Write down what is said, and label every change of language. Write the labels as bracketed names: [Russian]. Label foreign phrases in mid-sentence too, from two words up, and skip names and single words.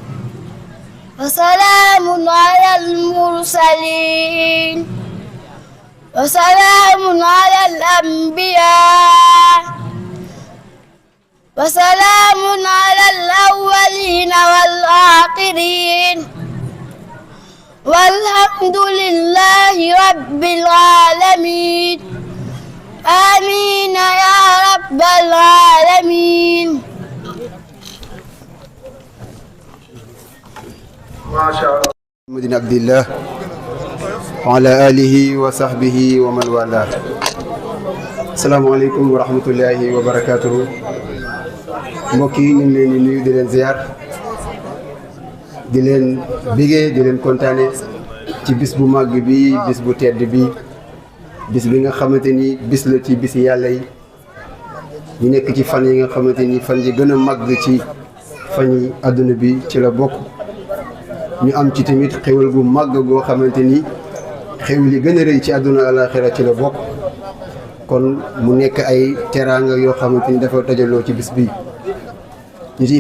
[Arabic] وسلام على المرسلين وسلام على الأنبياء وسلام على الأولين والآخرين والحمد لله رب العالمين آمين يا رب العالمين. ما شاء الله. محمد عبد الله وعلى آله وصحبه ومن والاه. السلام عليكم ورحمة الله وبركاته. [Wolof] mbokk yi ñu ngi leen di nuyu di leen ziar di leen bégee di leen kontaane ci bis bu màgg bi bis bu tedd bi bis bi nga xamante ni bis la ci bisi yàlla yi ñu nekk ci fan yi nga xamante ni fan yi gën a màgg ci fan yi àdduna bi ci la bokk ñu am ci tamit xéwal gu màgg goo xamante ni xéwal yi gën a rëy ci àdduna alaxira ci la bokk kon mu nekk ay teraanga yoo xamante ni dafa dajaloo ci bis bi ñu ciy